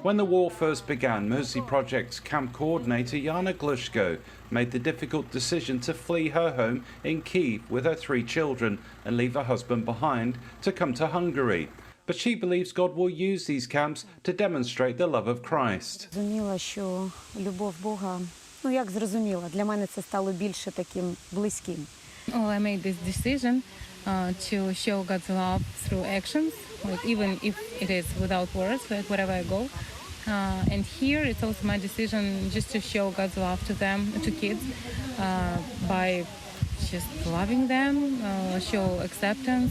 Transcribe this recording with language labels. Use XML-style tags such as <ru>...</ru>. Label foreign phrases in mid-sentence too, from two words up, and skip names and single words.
<en>When the war first began, Mercy Project's camp coordinator Jana Glushko made the difficult decision to flee her home in Kyiv with her 3 children and leave her husband behind to come to Hungary. But she believes God will use these camps to demonstrate the love of Christ.</en> <uk>Зрозуміла, що любов Бога, як зрозуміла, для мене це стало більше таким близьким.</uk> <en>I made this decision to show God's love through actions, like even if it is without words, like wherever I go. And here it's also my decision just to show God's love to them, to kids, by just loving them, show acceptance.</en>